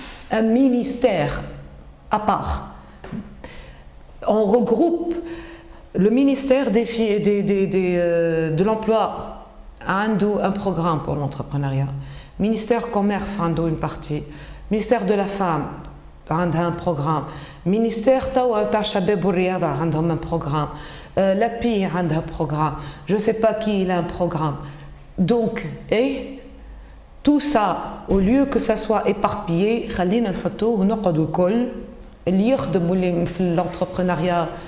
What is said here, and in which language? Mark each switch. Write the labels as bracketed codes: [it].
[fr] Un ministère à part. On regroupe le ministère de l'emploi a un programme pour l'entrepreneuriat. Ministère commerce a une partie. Ministère de la femme a un programme. [ar] Ministère تاع الشباب والرياضة عندهم [fr] un programme. L'API a un programme. Je ne sais pas qui il a un programme. Donc, tout ça, au lieu que ça soit éparpillé, [ar] خلينا نحطوه ونقعدوا الكل اللي يخدموا اللي في [fr] l'entrepreneuriat